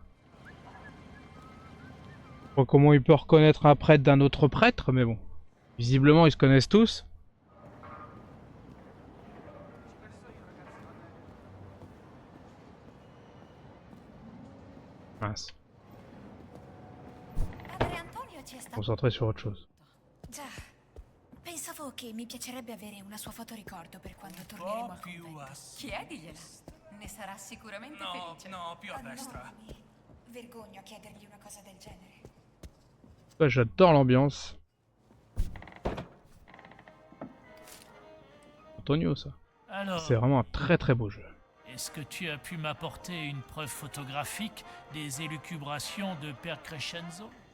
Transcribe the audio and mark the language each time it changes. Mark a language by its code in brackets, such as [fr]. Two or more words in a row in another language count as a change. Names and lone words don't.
[fr] Je sais pas comment il peut reconnaître un prêtre d'un autre prêtre, mais bon. Visiblement, ils se connaissent tous. Mince. [it] Padre Antonio ci è stato... [fr] Concentré sur autre chose. [it] Già. Pensavo che mi piacerebbe avere una sua fotoricordo per quando torneremo al più convento. a... Chiedigliela. Ne sarà sicuramente No, felice. no, più a Ah, no, destra. mi vergogno a chiedergli una cosa del genere. [fr] Là, j'adore l'ambiance. Antonio, ça. Alors, C'est vraiment un très très beau jeu. est-ce que tu as pu m'apporter une preuve photographique des élucubrations de Père Crescenzo?